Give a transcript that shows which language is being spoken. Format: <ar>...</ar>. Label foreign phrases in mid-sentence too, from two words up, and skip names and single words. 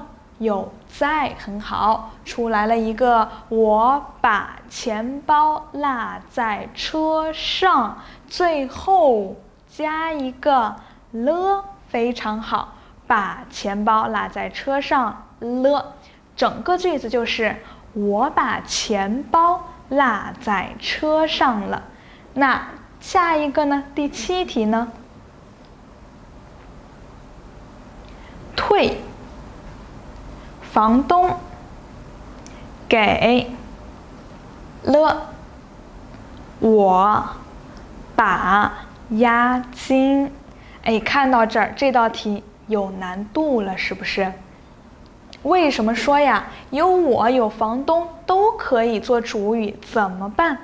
<zh>有在，很好，出來了一個我把錢包落在車上，最後加一個了，非常好，把錢包落在車上了，整個句子就是我把錢包落在車上了。那下一個呢？第7題呢？退，房東給了我把押金。哎，看到這兒，這道題有難度了，是不是？為什麼說呀？有我有房東都可以做主語，怎麼辦？</zh>